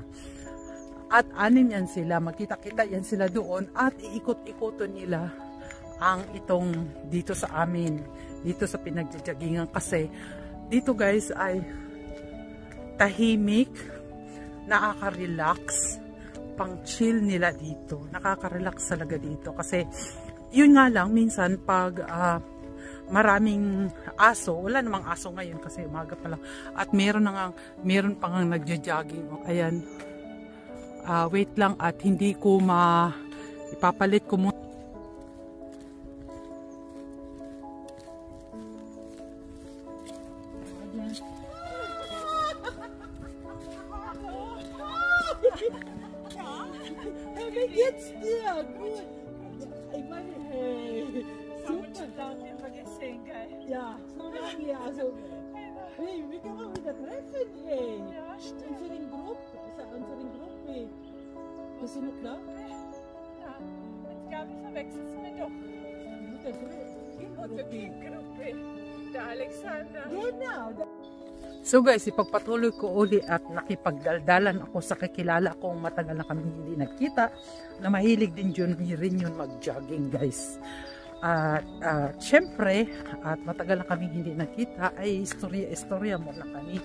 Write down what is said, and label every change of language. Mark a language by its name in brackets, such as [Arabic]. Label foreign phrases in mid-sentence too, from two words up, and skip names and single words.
[Filipino] At 6 yan sila, magkita-kita yan sila doon at iikot-ikoton nila ang itong dito sa amin, dito sa pinagja-joggingan kasi dito guys ay tahimik, nakaka-relax, pang chill nila dito, nakaka-relax talaga dito kasi yun nga lang minsan pag maraming aso, wala namang aso ngayon kasi umaga pa lang at meron pa nga nagja-jogging. Ayan. Wait lang at hindi ko ipapalit ko muna. [German] Geht's dir? Gut. Ich meine, hey, super. Ja, so lange, also, hey, wir können uns wieder treffen, hey. Ja, stimmt. Unsere Gruppe. Bist du noch da? Ja, ich glaube, ich verwechsel es mir doch. Und die Gruppe, der Alexander. Genau. [Filipino] So guys, ipagpatuloy ko uli at nakipagdaldalan ako sa kakilala kong matagal na kami hindi nagkita na mahilig din rin yun mag-jogging guys. At syempre, at matagal na kaming hindi nakita, ay istorya mo na kami.